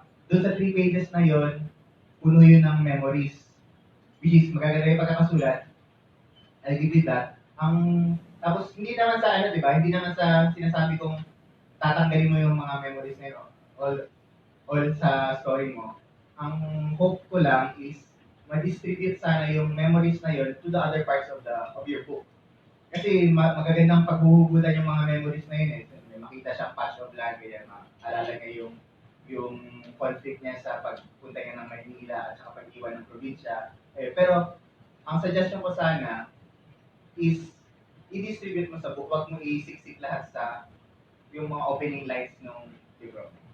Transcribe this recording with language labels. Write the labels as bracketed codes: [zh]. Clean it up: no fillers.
[tl] Doon sa 3 pages na yon, puno yun ng memories. [en] Which is, [tl] magaganda yung pagkakasulat. [en] I'll give you that. [tl] Tapos, hindi naman sa ano, di ba? Hindi naman sa sinasabi kong tatanggalin mo yung mga memories na yun, all sa story mo. [en] Ang hope ko lang is [tl] ma-distribute sana yung [en] memories na yun to the other parts of your book. [tl] Kasi magagandang paghuhugutan yung mga memories na yun eh. May makita siyang [en] patch of land, [tl] kaya maalala niya yung conflict niya sa pagpunta niya ng Maynila at saka pag-iwan ng probinsya. Pero ang suggestion ko sana is i-distribute mo sa book, wag mo isiksik lahat sa yung mga opening lines ng libro.